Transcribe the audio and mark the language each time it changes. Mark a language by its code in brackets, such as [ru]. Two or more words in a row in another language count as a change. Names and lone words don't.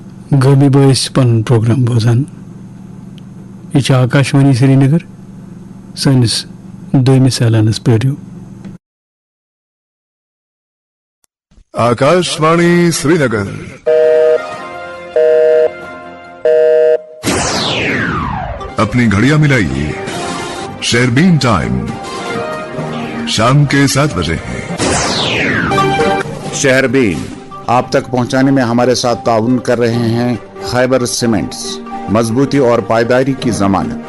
[ks] گرمی باعث پن پروگرام بوزان یہ آکاشوانی سری نگر سنس دویمس اعلانس پیڑو [ur] آکاشوانی سری نگر اپنی گھڑیاں ملائیے، شہربین ٹائم شام کے 7 بجے ہے۔ شہربین آپ تک پہنچانے میں ہمارے ساتھ تعاون کر رہے ہیں خیبر سیمنٹس، مضبوطی اور پائیداری کی ضمانت۔